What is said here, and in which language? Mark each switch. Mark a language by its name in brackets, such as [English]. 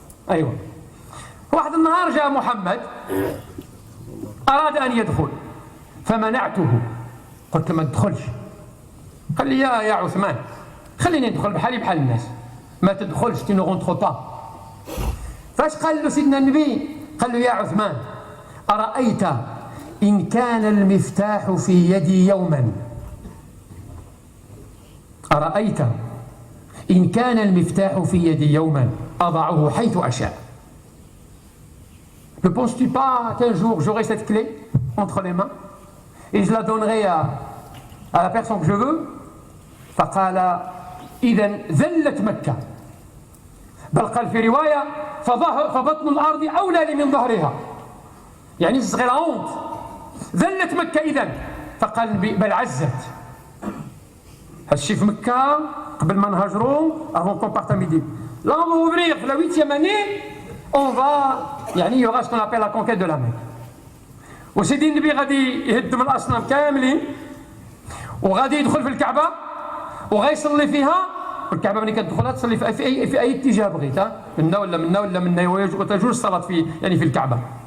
[Arabic] أيوة. واحد النهار جاء محمد أراد أن يدخل فمنعته. قلت له ما تدخلش. قال لي يا عثمان خليني ندخل بحالي بحال الناس. ما تدخلش [French] tu ne rentres pas. [Arabic] فاش قال له سيدنا النبي؟ قال له يا عثمان أرأيت إن كان المفتاح في يدي يوما أرأيت إن كان المفتاح في يدي يوما أضعه حيث أشاء. [French] Ne penses-tu pas qu'un jour j'aurai cette clé entre les mains et je la donnerai à la personne que je veux? [Arabic] فقال إذا ذلت مكة. بل قال في رواية فبطن الأرض أولى لي من ظهرها. يعني صغير honte. ذلت مكة إذا. فقال بل عزت. هادشي في مكة قبل ما نهاجروا [French] avant qu'on parte à midi. Là on va ouvrir la 8e année, on va يعني il y aura ce qu'on appelle la conquête de la Mecque. [Arabic] وسيدي النبي غادي يهدم الأصنام كاملين وغادي يدخل في الكعبة وغيصلي فيها. الكعبة ملي كتدخلها تصلي في أي اتجاه بغيت, منا ولا منا ولا منا, وتجوز الصلاة في يعني في الكعبة.